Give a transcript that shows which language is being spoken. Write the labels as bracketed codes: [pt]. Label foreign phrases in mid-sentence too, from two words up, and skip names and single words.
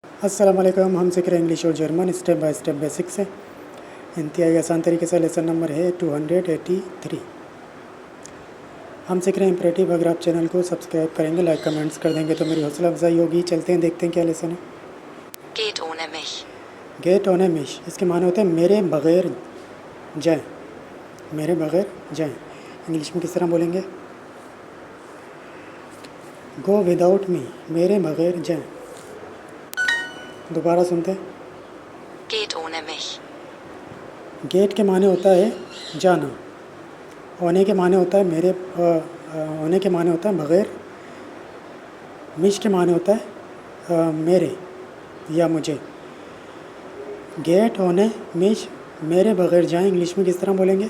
[ar] السلام عليكم. [hi] हम सीख रहे इंग्लिश और जर्मन [en] step by step [hi] बेसिक से। इंतहाई आसान तरीके से [en] lesson number [hi] है 283। हम सीख रहे हैं इंपरेटिव। अगर आप चैनल को सब्सक्राइब करेंगे, [en] like comments [hi] कर देंगे तो मेरी हौसला अफजाई होगी। चलते हैं, देखते हैं क्या लेसन है। [de] Geht ohne mich. Geht ohne mich, [hi] इसके माने होते हैं मेरे बगैर जाएं। मेरे बगैर जाएं इंग्लिश में किस तरह बोलेंगे? [en] go without me, [hi] मेरे बगैर जाएं। दोबारा सुनते हैं। [de] Geht ohne mich. [hi] गेट के माने होता है जाना, होने के माने होता है मेरे, होने के माने होता है बगैर, मिश के माने होता है मेरे या मुझे। [de] Geht ohne mich, [hi] मेरे बगैर जाएं इंग्लिश में किस तरह बोलेंगे?